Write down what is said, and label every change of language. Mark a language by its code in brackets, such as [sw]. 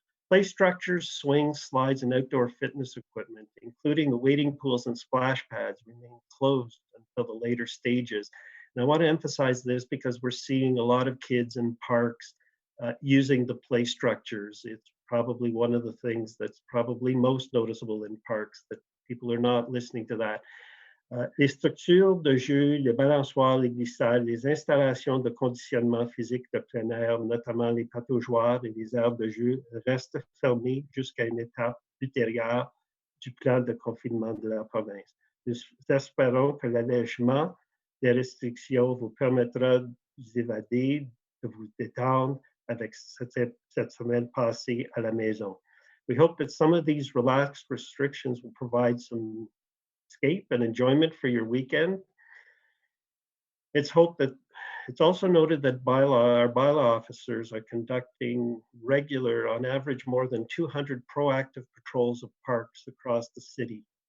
[en] Play structures, swings, slides, and outdoor fitness equipment, including the wading pools and splash pads, remain closed until the later stages. And I want to emphasize this because we're seeing a lot of kids in parks using the play structures. It's probably one of the things that's probably most noticeable in parks, that people are not listening to that. [fr] Les structures de jeu, les balançoires, les glissades, les installations de conditionnement physique de plein air, notamment les pataugeoires et les aires de jeu, restent fermées jusqu'à une étape ultérieure du plan de confinement de la province. Nous espérons que l'allègement des restrictions vous permettra d'évader, de vous détendre, avec cette semaine passée à la maison. [en] We hope that some of these relaxed restrictions will provide some escape and enjoyment for your weekend. It's hoped that it's also noted that our bylaw officers are conducting regular, on average, more than 200 proactive patrols of parks across the city.